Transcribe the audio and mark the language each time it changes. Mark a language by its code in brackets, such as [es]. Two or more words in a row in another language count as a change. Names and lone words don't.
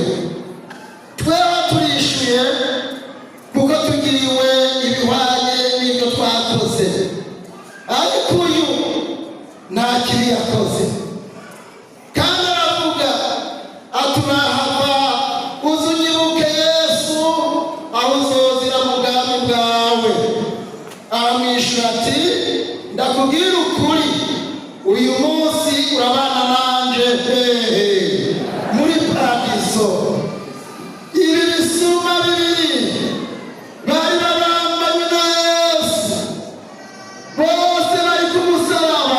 [rn] Twewe turishuye kuko tugiriwe ibihwanye n'ibyo twakoze, ariko uyu nta kibi yakoze. Kandi aravuga ati urahava uzunyibuke Yesu aho uzozira mu bwami bwawe. Aramwishura ati ndakubwira ukuri, uyu munsi urabana nanje muri paradiso. Ibi bisuma bibiri bari babambanye na Yesu, bose bari ku musaraba.